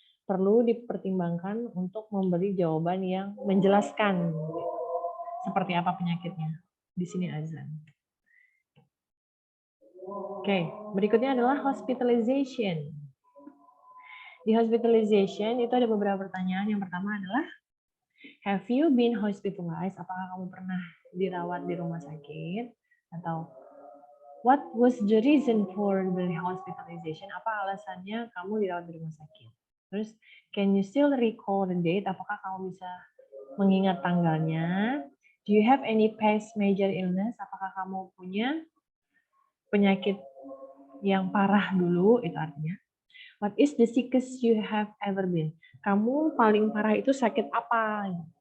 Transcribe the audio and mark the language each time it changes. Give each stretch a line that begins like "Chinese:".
Indonesian: Perlu dipertimbangkan untuk memberi jawaban yang menjelaskan seperti apa penyakitnya. Di sini azan. Oke, berikutnya adalah hospitalization. Di hospitalization itu ada beberapa pertanyaan. Yang pertama adalah,
English: have you been hospitalized?
Indonesian: Apakah kamu pernah dirawat di rumah sakit?
English: Atau what was the reason for the hospitalization?
Indonesian: Apa alasannya kamu dirawat di rumah sakit?
English: Terus, can you still recall the date?
Indonesian: Apakah kamu bisa mengingat tanggalnya?
English: Do you have any past major illness?
Indonesian: Apakah kamu punya penyakit yang parah dulu? Itu artinya.
English: What is the sickest you have ever been?
Indonesian: Kamu paling parah itu sakit apa?